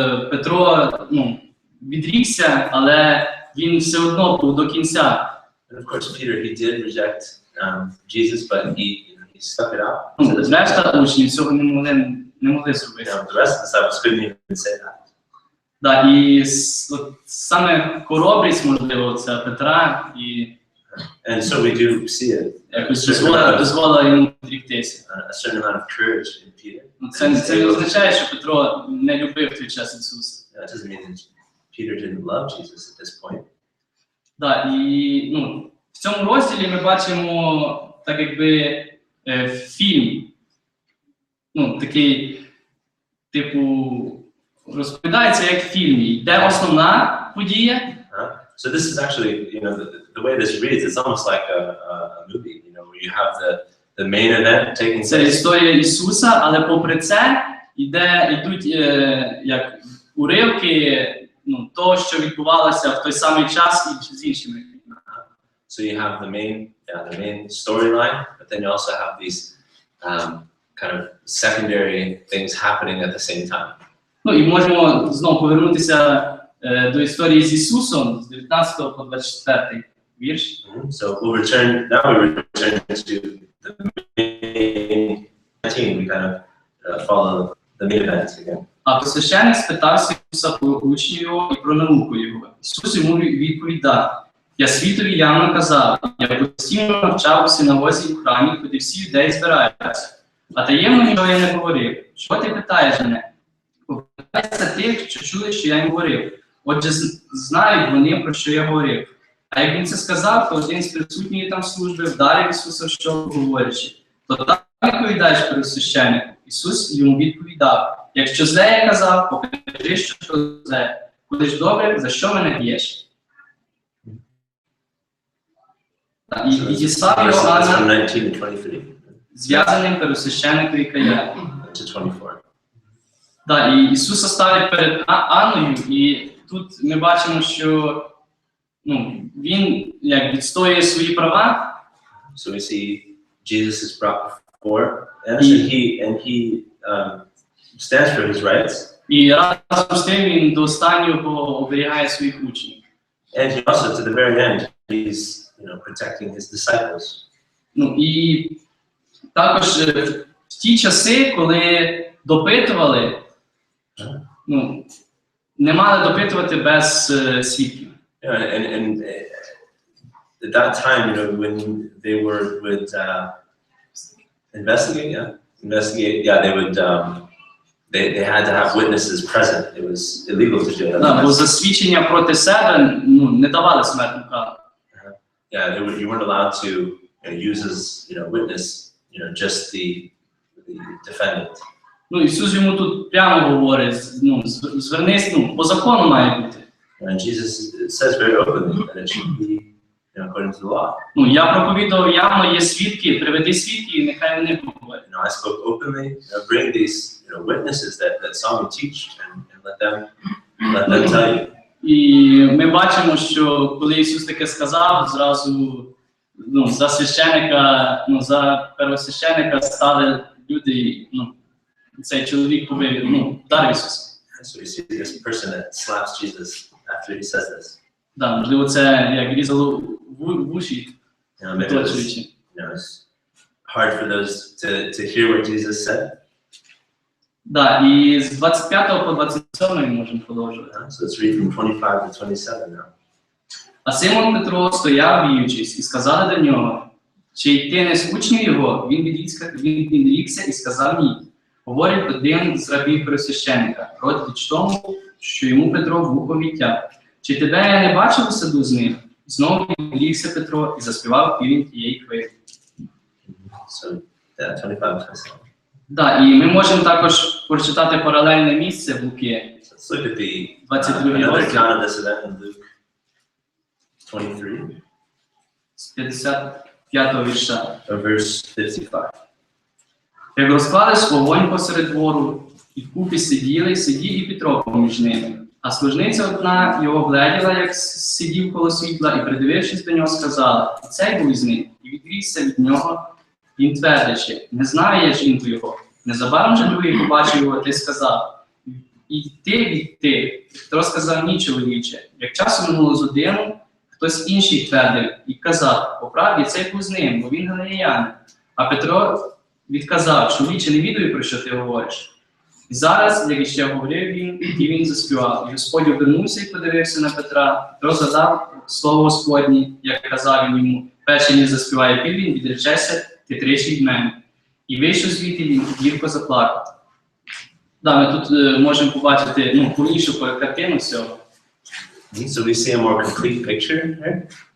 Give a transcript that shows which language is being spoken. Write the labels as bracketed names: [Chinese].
[Ukrainian] Петро відрікся, але він все одно був до кінця. [English] And of course, Peter, he did reject Jesus, but he stuck it out. [Ukrainian] Решта учнів цього не могли зробити. [English] The rest of the disciples couldn't even say that. [Ukrainian] Да, і саме хоробрість, можливо, це Петра, і [English] And so we do see it. [Ukrainian] якось дозволила йому відріктися. [English] A certain amount of courage in Peter. [Ukrainian] Це не означає, що Петро не любив в той час Ісуса. [English] That doesn't mean that Peter didn't love Jesus at this point. [Ukrainian] Да, і в цьому розділі ми бачимо так якби фільм, такий, типу, розповідається як в фільмі, де основна подія. [English] So this is actually, the way this reads, it's almost like a movie, where you have the main event taking [Ukrainian] Це [English] place. [Ukrainian] історія Ісуса, але попри це йдуть як уривки того, що відбувалося в той самий час і з іншими. [English] So you have the main storyline, but then you also have these kind of secondary things happening at the same time. [Ukrainian] І можемо знову повернутися до історії з Ісусом з 19 по 24 вірш. [English] So we return to the main 19. We kind of follow the main events again. [Ukrainian] А священник спитався Ісуса про учнів його і про науку його. Ісус йому відповідав: я світові явно казав, я постійно навчав у синагозі і в храмі, куди всі юдеї збираються. А таємно нічого я не говорив. Чого ти питаєш мене? Попитайся тих, що чули, що я їм говорив. Отже, знають вони, про що я говорив. А як він це сказав, то один з присутньої там служби вдарив Ісуса в щоку, говорячи: то так відповідаєш первосвященнику? Ісус йому відповідав: якщо зле я казав, покажи, що то зле. Коли ж добре, за що мене б'єш? І дістав його Анна [English] 19 and 23 [Ukrainian] зв'язаним первосвященникові Каяфі. [English] to 24. [Ukrainian] Так, і Ісуса ставить перед Анною, і тут ми бачимо, що він як відстоює свої права. [English] So we see Jesus is brought before, and he stands for his rights, [Ukrainian] І разом з тим він до останнього оберігає своїх учнів. [English] and he also, to the very end, he's protecting his disciples. [Ukrainian] І також в ті часи, коли допитували, не мали допитувати без свідків. [English] And at that time, when they would investigate, they would they had to have witnesses present. It was illegal to do that. [Ukrainian] Бо засвідчення проти себе не давали смертну кару. [English] Yeah, you weren't allowed to use as witness, just the defendant. [Ukrainian] Ісус йому тут прямо говорить, звернись, по закону має бути. [English] And Jesus says very openly that it should be according to the law. [Ukrainian] Я проповідував явно, є свідки, приведи свідків, і нехай вони говорять. [English] I spoke openly, bring these witnesses that saw me teach, and let them tell you. [Ukrainian] І ми бачимо, що коли Ісус таке сказав, зразу за священника, за первосвященника стали люди, цей чоловік вдарив Ісуса. [English] So you see this person that slaps Jesus after he says this. [Ukrainian] Можливо, це як різало вуші, оточуючи. [English] It's hard for those to hear what Jesus said. [Ukrainian] І з 25 по 27 ми можемо продовжувати. [English] So let's read from 25 to 27 now. [Ukrainian] А Симон Петро стояв, віючись, і сказали до нього: чи й ти не з учнів його? Він відрікся і сказав: ні. Говорить один з рабів первосвященника, родич тому, що йому Петро в вухо відтяв: чи тебе я не бачив у саду з ним? Знову відрікся Петро і заспівав півень тієї хвилі. [English] So, 25-27. [Ukrainian] І ми можемо також прочитати паралельне місце в Луки. [English] Let's look at the 22 another account of this event in Luke 23, [Ukrainian] з 55-го вірша. [English] verse 55. [Ukrainian] Як розклались вогонь посеред двору, і вкупі сидів і Петро поміж ними. А служниця одна його вгледіла, як сидів коло світла, і, придивившись до нього, сказала: і цей був із ним. І відрікся від нього, він твердячи: не знаю я жінку його. Незабаром же другий побачив його, ти сказав: йти. Петро сказав: ні, чоловіче. Як часу минуло з годину, хтось інший твердив і казав: по правді цей був з ним, бо він галилеянин. А Петро відказав: чоловіче, не відаю, про що ти говориш. І зараз, як іще говорив він, і він заспівав. І Господь обернувся і подивився на Петра. Петро згадав слово Господнє, як казав він йому: перший ніж заспіває півень, відречешся ти тричі від мене. І вийшов звідти, він гірко заплакав. Ми тут можемо побачити повнішу картину всього. [English] So we see a more complete picture, right?